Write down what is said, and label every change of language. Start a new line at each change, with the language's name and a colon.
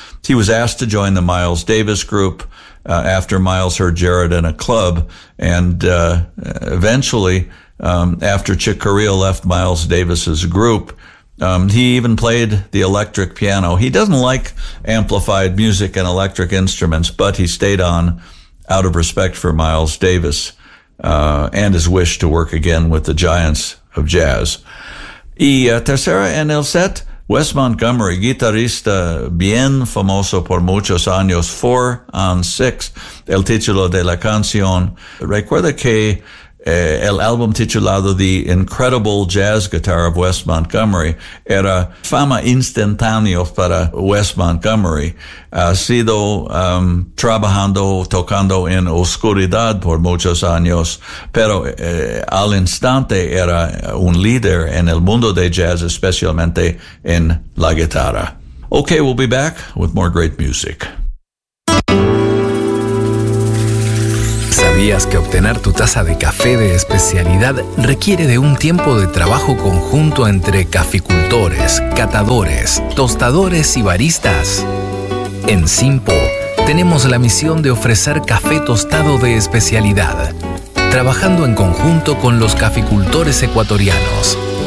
English: He was asked to join the Miles Davis group after Miles heard Jarrett in a club, and eventually, after Chick Corea left Miles Davis's group, he even played the electric piano. He doesn't like amplified music and electric instruments, but he stayed on out of respect for Miles Davis and his wish to work again with the giants of jazz.
Spanish: Y tercera en el set, Wes Montgomery, guitarrista bien famoso por muchos años, 4-on-6, el título de la canción. Recuerda que el álbum titulado The Incredible Jazz Guitar of Wes Montgomery era fama instantánea para Wes Montgomery. Ha sido trabajando, tocando en oscuridad por muchos años, pero al instante era un líder en el mundo de jazz, especialmente en la guitarra.
English: Okay, we'll be back with more great music.
Spanish: ¿Sabías que obtener tu taza de café de especialidad requiere de un tiempo de trabajo conjunto entre caficultores, catadores, tostadores y baristas? En Simpo tenemos la misión de ofrecer café tostado de especialidad, trabajando en conjunto con los caficultores ecuatorianos.